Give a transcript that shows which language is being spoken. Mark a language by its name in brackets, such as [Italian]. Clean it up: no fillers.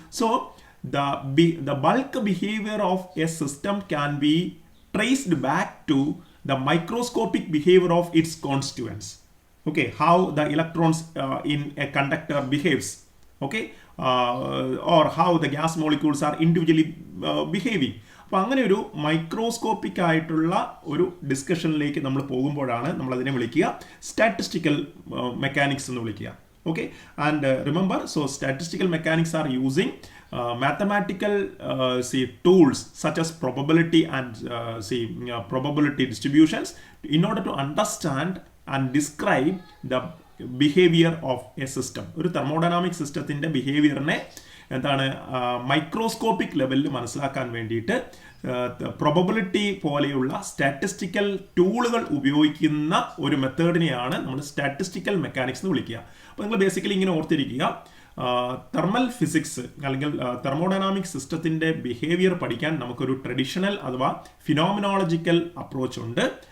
[English] So the bulk behavior of a system can be traced back to the microscopic behavior of its constituents. Okay, how the electrons in a conductor behaves, okay, or how the gas molecules are individually behaving. [Malayalam] അപ്പോൾ അങ്ങനെ ഒരു microscopic ആയിട്ടുള്ള ഒരു ഡിസ്കഷനിലേക്ക് നമ്മൾ പോകുമ്പോഴാണ് നമ്മൾ അതിനെ വിളിക്കുക സ്റ്റാറ്റിസ്റ്റിക്കൽ മെക്കാനിക്സ് എന്ന് വിളിക്കുക. [English] Okay, and remember, so statistical mechanics are using mathematical tools such as probability and probability distributions in order to understand and describe the behavior of a system. [Malayalam] ഒരു thermodynamic സിസ്റ്റത്തിന്റെ ബിഹേവിയറിനെ എന്താണ് മൈക്രോസ്കോപ്പിക് ലെവലിൽ മനസ്സിലാക്കാൻ വേണ്ടിയിട്ട് probability പോലെയുള്ള statistical ടൂളുകൾ ഉപയോഗിക്കുന്ന ഒരു മെത്തേഡിനെയാണ് നമ്മൾ സ്റ്റാറ്റിസ്റ്റിക്കൽ മെക്കാനിക്സ് എന്ന് വിളിക്കുക. അപ്പോൾ നിങ്ങൾ ബേസിക്കലി ഇങ്ങനെ ഓർത്തിരിക്കുക, തെർമൽ ഫിസിക്സ് അല്ലെങ്കിൽ തെർമോഡൈനാമിക് സിസ്റ്റത്തിൻ്റെ ബിഹേവിയർ പഠിക്കാൻ നമുക്കൊരു ട്രഡീഷണൽ അഥവാ ഫിനോമിനോളജിക്കൽ അപ്രോച്ച് ഉണ്ട്.